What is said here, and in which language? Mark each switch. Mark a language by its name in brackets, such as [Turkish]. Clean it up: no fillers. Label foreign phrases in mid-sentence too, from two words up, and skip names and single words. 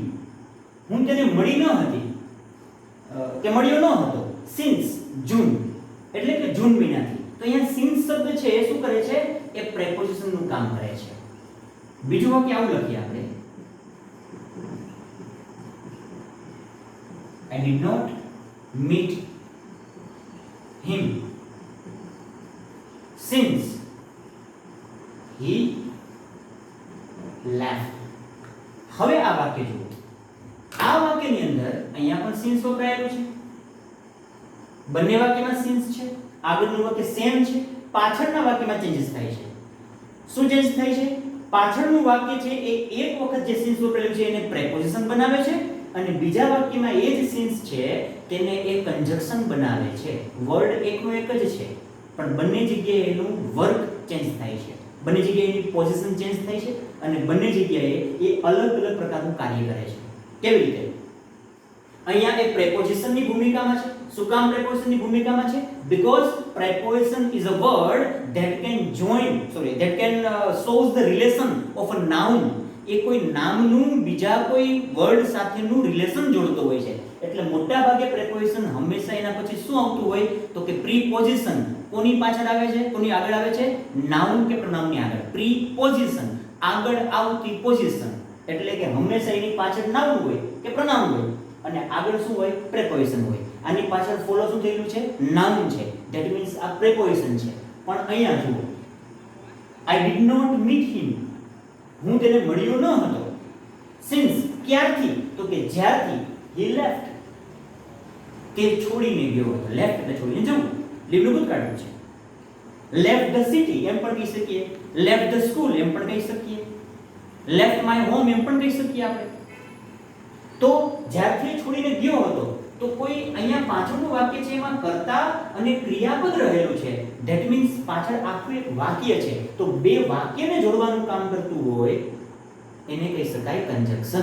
[Gujarati] હું તેને મળી ન હતી કે મળ્યો ન હતો since જૂન, એટલે કે જૂન મહિનાથી. તો અહીંયા since શબ્દ છે એ શું કરે છે? એ પ્રેપોઝિશન નું કામ કરે છે. બીજું વાક્ય આવું લખીએ આપણે. [English] I did not meet him since he left. [Gujarati] હવે આ વાક્ય જુઓ. આ વાક્યની અંદર અહીંયા પણ since વપરાયેલું છે, બંને વાક્યમાં since છે, આગળનું વાક્ય સેમ છે, પાછળના વાક્યમાં ચેન્જીસ થાય છે. શું ચેન્જ થાય છે? પાછળનું વાક્ય છે એ એક વખત જે since વપરાયેલું છે એને પ્રેપોઝિશન બનાવે છે અને બીજા વાક્યમાં એ જ since છે તેને એ કન્જક્શન બનાવે છે. વર્ડ એકનો એક જ છે પણ બંને જગ્યાએ એનું વર્ક ચેન્જ થાય છે, બંને જગ્યાએ એની પોઝિશન ચેન્જ થાય છે અને બંને જગ્યાએ એ અલગ અલગ પ્રકારનું કાર્ય કરે છે. કેવી રીતે? અહીંયા એ પ્રેપોઝિશનની ભૂમિકામાં છે. શું કામ પ્રેપોઝિશનની ભૂમિકામાં છે? [English] Because preposition is a word that can shows the relation of a noun. [Gujarati] એ કોઈ નામનું બીજા કોઈ વર્ડ સાથેનું રિલેશન જોડતો હોય છે. એટલે મોટા ભાગે પ્રેપોઝિશન હંમેશા એના પછી શું આવતું હોય તો કે પ્રીપોઝિશન. કોની પાછળ આવે છે? કોની આગળ આવે છે? નાઉન કે પ્રોનાઉનની આગળ. પ્રીપોઝિશન, આગળ આવતી પોઝિશન. એટલે કે હંમેશા એની પાછળ નાઉન હોય કે પ્રોનાઉન હોય અને આગળ શું હોય? પ્રેપોઝિશન હોય. આની પાછળ ફોલો શું થયેલું છે? નાઉન છે. [English] that means [Gujarati] આ પ્રેપોઝિશન છે. પણ અહીંયા જુઓ, [English] I did not meet him. [Gujarati] હું તેને મળ્યો ન હતો. since, ક્યારથી? તો કે જ્યારથી [English] he left, [Gujarati] તે છોડીને ગયો હતો. left એટલે છોડીને જવું, લીવ નું ભૂતકાળ છે. [English] left the city [Gujarati] એમ પણ કહી શકીએ, [English] left the school [Gujarati] એમ પણ કહી શકીએ, [English] left my home [Gujarati] એમ પણ કહી શકીએ આપણે. તો જ્યારથી છોડીને ગયો હતો તો કોઈ અહીંયા પાછળનું વાક્ય છે એમાં કર્તા અને ક્રિયાપદ રહેલું છે. [English] that means [Gujarati] પાછળ આખું એક વાક્ય છે. તો બે વાક્યને જોડવાનું કામ કરતું હોય એને કહી શકાય કન્જક્શન.